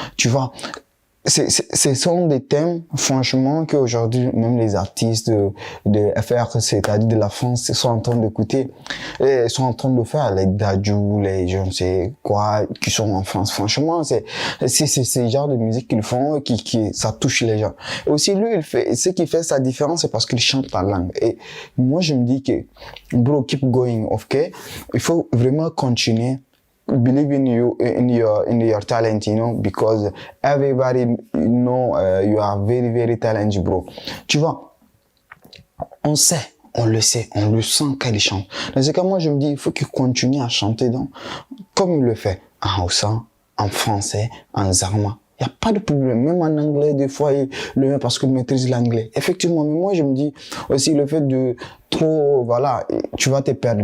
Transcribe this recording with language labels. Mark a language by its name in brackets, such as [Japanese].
[French] Tu vois, ce sont des thèmes, franchement, qu'aujourd'hui, même les artistes de FR, c'est-à-dire de la France, sont en train d'écouter, et sont en train de faire, les Dadju, les je ne sais quoi, qui sont en France. Franchement, c'est ce genre de musique qu'ils font, ça touche les gens. Et aussi, lui, ce qui fait sa différence, c'est parce qu'il chante la langue. Et moi, je me dis que, [English] bro, keep going, ok? [French] Il faut vraiment continuer. [English] Believe in you, in your talent, you know, because everybody know you are very, very talented, bro. [French] Tu vois, on sait, on le sait, on le sent quand il chante. Dans ce cas, moi, je me dis, il faut qu'il continue à chanter comme il le fait, en Hausa, en français, en Zarma. Il n'y a pas de problème. Même en anglais, des fois, il le met parce qu'il maîtrise l'anglais. Effectivement, mais moi, je me dis aussi le fait de trop, voilà, tu vas te perdre.